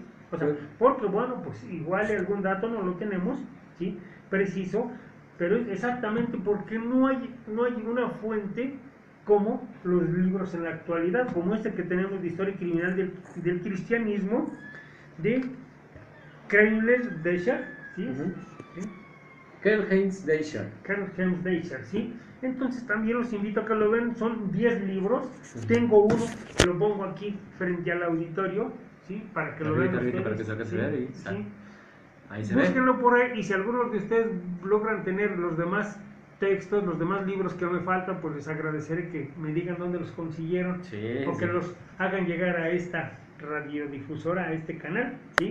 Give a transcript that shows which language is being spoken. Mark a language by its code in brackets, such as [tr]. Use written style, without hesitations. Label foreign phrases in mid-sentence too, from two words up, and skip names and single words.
[es] O sea, porque bueno, pues igual algún dato no lo tenemos, ¿sí?, preciso, pero es exactamente porque no hay una fuente como los libros en la actualidad, como este que tenemos de historia criminal del cristianismo, de Karl-Heinz Deischer, ¿sí? ¿Sí? Karl-Heinz Deischer. Karl-Heinz Deischer, ¿sí? Entonces también los invito a que lo vean, son 10 libros, tengo uno, lo pongo aquí frente al auditorio, ¿sí?, para que lo vean ustedes, para que se alcance a ver y ¿sí? Ahí se Búsquenlo ve. por ahí, y si algunos de ustedes logran tener los demás textos, los demás libros que me faltan, pues les agradeceré que me digan dónde los consiguieron, o que los hagan llegar a esta radiodifusora, a este canal, ¿sí?,